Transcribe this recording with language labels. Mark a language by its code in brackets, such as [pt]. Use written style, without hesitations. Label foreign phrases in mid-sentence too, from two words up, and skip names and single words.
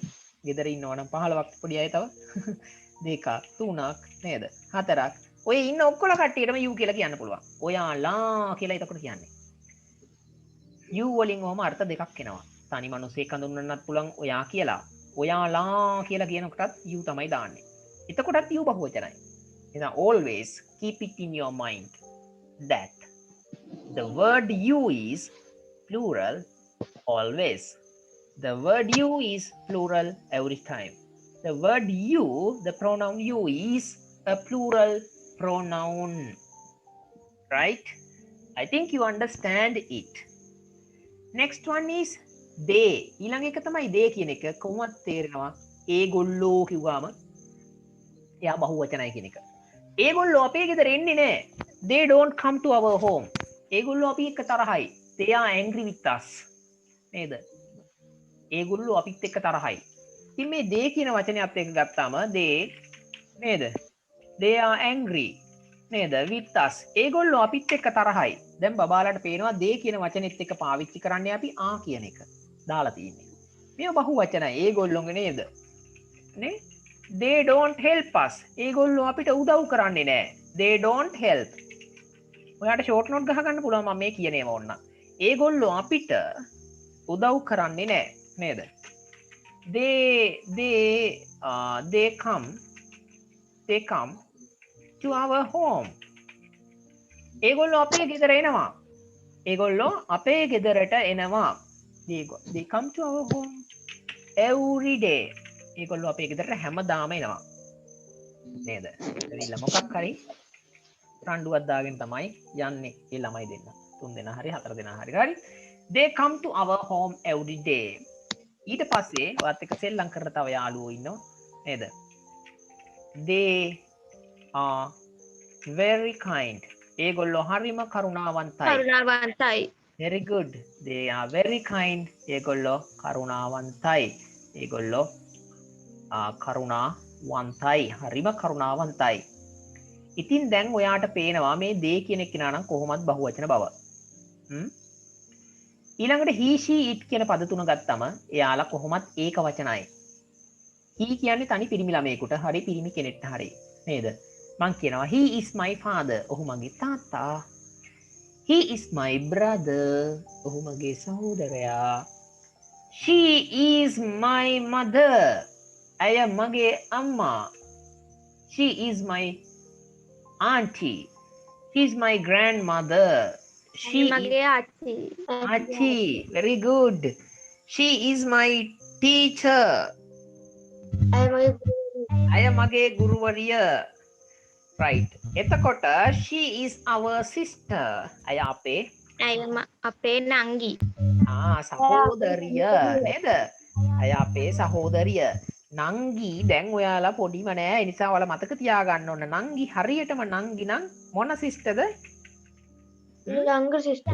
[si] ගෙදර ඉන්නවනම් 15ක් පොඩි අය තව. දෙකක් තුනක් නේද? හතරක්. ඔය ඉන්න ඔක්කොල කට්ටියටම you කියලා කියන්න පුළුවන්. ඔයාලා කියලා එතකොට කියන්නේ. you වලින් ඔහම අර්ථ දෙකක් එනවා. තනි මිනිසෙක් හඳුන්වන්නත් පුළුවන් ඔයා කියලා. ඔයාලා කියලා කියනකොටත් you තමයි දාන්නේ. එතකොටත් you බහුවචනයි. [en] එහෙනම් always keep it in your mind that the word you is plural always. The word you is plural every time. The word you, the pronoun you is a plural pronoun. Right? I think you understand it. Next one is they. [si] ඊළඟ එක තමයි they කියන එක. කොහොමද තේරෙනවා? ඒගොල්ලෝ කිව්වම එයා බහුවචනයි කියන එක. ඒගොල්ලෝ අපේ ගෙදර එන්නේ නැහැ. [en] They don't come to our home. [si] ඒගොල්ලෝ අපි එක්ක තරහයි. [en] They are angry with us. [si] නේද? ඒගොල්ලෝ අපිත් එක්ක තරහයි. ඉතින් මේ they කියන වචනයත් එක්ක ගත්තාම they නේද? [en] They are angry නේද? with us. [si] ඒගොල්ලෝ අපිත් එක්ක තරහයි. දැන් බබාලට පේනවා they කියන වචනේත් එක්ක පාවිච්චි කරන්නේ අපි ආ කියන එක. දාලා තියෙන්නේ. මේ බහුවචනයි. ඒගොල්ලෝගේ නේද? නේ? [en] They don't help us. [si] ඒගොල්ලෝ අපිට උදව් කරන්නේ නැහැ. [en] They don't help. [si] ඔයාට [en] short note [si] ගහ ගන්න පුළුවන් මම මේ කියන ඒවා ඕන්න. ඒගොල්ලෝ අපිට උදව් කරන්නේ නැහැ. නේද? [en] They come to our home. [si] ඒගොල්ලෝ අපේ ගෙදර එනවා. ඒගොල්ලෝ අපේ ගෙදරට එනවා. [en] They come to our home every day. [si] ඒගොල්ලෝ අපේ ගෙදරට හැමදාම එනවා. නේද? ඇවිල්ලා මොකක් හරි රණ්ඩුවක් දාගෙන තමයි යන්නේ ඒ ළමයි දෙන්න. 3 දෙනා හරි 4 දෙනා හරි. හරි. [en] They come to our home every day. [si] ඊට පස්සේ ඔයත් එක්ක සෙල්ලම් කරන තව යාළුවෝ ඉන්නවා. නේද? [en] They are very kind. [si] ඒගොල්ලෝ හරිම කරුණාවන්තයි. [en] Very good. They are very kind. [si] ඒගොල්ලෝ කරුණාවන්තයි. ඒගොල්ලෝ කරුණාවන්තයි. හරිම කරුණාවන්තයි. ඉතින් දැන් ඔයාට පේනවා මේ they කියන කෙනා නම් කොහොමත් බහුවචන බව. ඊළඟට [en] he she it [si] කියන පද තුන ගත්තම එයාලා කොහොමත් ඒක වචනයි. he කියන්නේ තනි පිරිමි ළමයෙකුට හරි පිරිමි කෙනෙක්ට හරි නේද? මං කියනවා [en] he is my father. [si] ඔහු මගේ තාත්තා. [en] he is my brother. [si] ඔහු මගේ සහෝදරයා. [en] she is my mother. [si] ඇය මගේ අම්මා. [en] she is my auntie. She is my grandmother. she is [si] මගේ ආච්චි. [en] Achi. Very good. She is my teacher. [si] ඇය මගේ අය මගේ ගුරුවරිය. Right. [en] එතකොට she is our sister. [si] අය අපේ අපේ නංගි. සහෝදරිය නේද? අය අපේ සහෝදරිය. නංගි දැන් ඔයාලා පොඩිම නෑ. ඒ නිසා ඔයාලා මතක තියාගන්න ඕන. නංගි හරියටම නංගි නම් මොන සිස්ටර්ද? [en] younger sister.